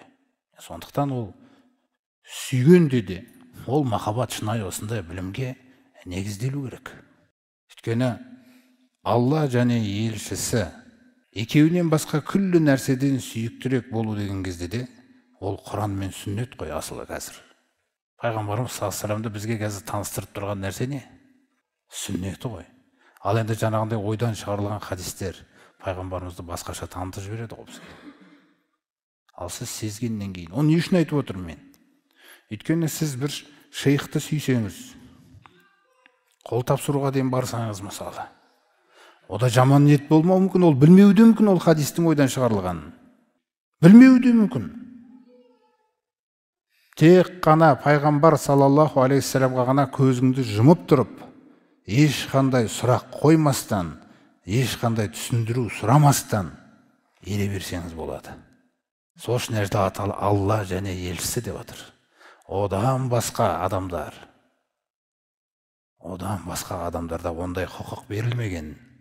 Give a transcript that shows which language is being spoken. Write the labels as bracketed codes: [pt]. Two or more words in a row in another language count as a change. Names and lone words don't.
[kk] Сондықтан ол сүйгенде де, ол махаббат шынайы осындай білімге негізделу керек. Өйткені Алла және елшісі екеуінен басқа күллі нәрседен сүйіктірек болу деген кезде де ол Құран мен сүннет қой асылы қазір. Пайғамбарымыз [ar] صلى الله عليه وسلم [kk] бізге қазір таныстырып тұрған нәрсе не? Сүннеті ғой. Ал енді жаңағындай ойдан шығарылған хадистер пайғамбарымызды басқаша танытып жібереді ғой бізге. Ал сіз сезгеннен кейін, оны не үшін айтып отырмын мен? Өйткені сіз бір шейхті сүйсеңіз, қол тапсыруға дейін барсаңыз мысалы, ода жаман ниет болмауы мүмкін, ол білмеуі мүмкін, ол хадистің ойдан шығарылғанын. Білмеуі мүмкін. Тек қана пайғамбар [ar] صلى الله عليه وسلم [kk] ғана көзіңді жұмып тұрып, ешқандай сұрақ қоймастан, ешқандай түсіндіру сұрамастан ере берсеңіз болады. Сол үшін Алла және елшісі деп отыр. Одан басқа адамдарда ондай құқық берілмеген.